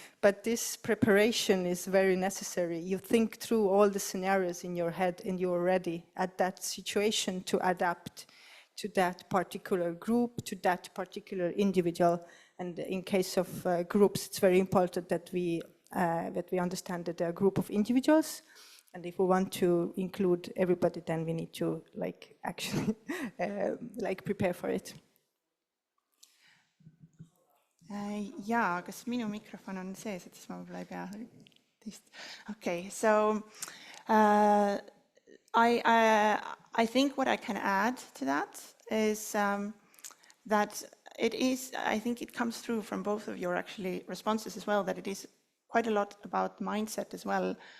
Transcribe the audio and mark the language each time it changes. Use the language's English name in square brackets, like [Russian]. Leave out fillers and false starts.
[English] But this preparation is very necessary. You think through all the scenarios in your head, and you're ready at that situation to adapt to that particular group, to that particular individual. And in case of groups, it's very important that we that we understand that they're a group of individuals. And if we want to include everybody, then we need to actually prepare for it. [Estonian] Jaa, kas minu mikrofon on sees, et siis ma võib-olla ei pea teist. [English] Okay, so I think what I can add to that is that I think it comes through from both of your actually responses as well, that it is quite a lot about mindset as well.